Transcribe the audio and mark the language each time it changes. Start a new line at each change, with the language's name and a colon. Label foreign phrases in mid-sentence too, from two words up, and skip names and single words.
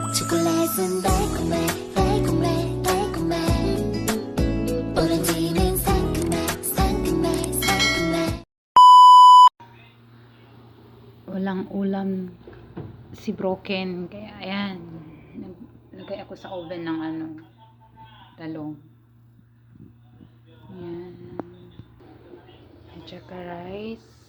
Korean: 초콜릿은 달콤해 달콤해 달콤해 오렌지는 상큼해 상큼해 상큼해.
Filipino: Walang ulam si Broken, kaya ayan, naglagay ako sa oven ng talong. Ayan, at saka rice.